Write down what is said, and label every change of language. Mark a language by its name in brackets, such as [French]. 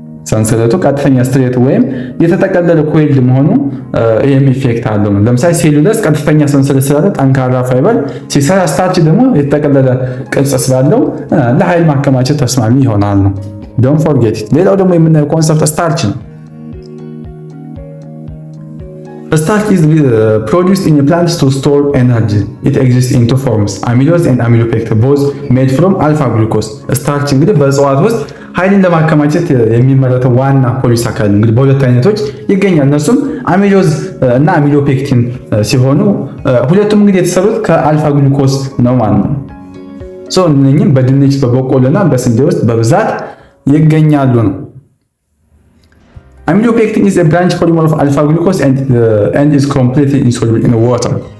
[Amharic] ሰንሰለቱ ቀጥተኛ ስትሬት ወይም የተጠቀለለ ኮይልድ መሆኑ ይሄም ኢፌክት አለው። ለምሳሌ ሴሉለስ ቀጥተኛ ሰንሰለት ስላለ ጠንካራ ፋይበር ሲሰራ፣ ስታርች ደግሞ የተጠቀለለ ቅርጽ ስላለው ለኃይል ማከማቸት ተስማሚ ይሆናል ነው። [English] ዶንት ፎርጌት ኢት። [Amharic] ሌላው ደግሞ የምናየው ኮንሰፕት ስታርች ነው። [English] Starch is produced in plants to store energy. It exists in two forms, amylose and amylopectin, both made from alpha glucose. [Amharic] ስታርች እንግዲህ በእጽዋት ውስጥ ኃይልን ለማከማቸት የሚመረተው ዋና ፖሊሳካራይድ እንግዲህ በሁለት አይነቶች ይገኛል። እነሱም አሚሎዝ እና አሚሎፔክቲን ሲሆኑ ሁለቱም እንግዲህ የተሰሩት ከአልፋ ግሉኮስ ነው ማለት ነው። እነኚህም በድንች በበቆሎና በስንዴ ውስጥ በብዛት ይገኛሉ ነው። [English] Amylopectin is a branch polymer of alpha glucose and is completely insoluble in water.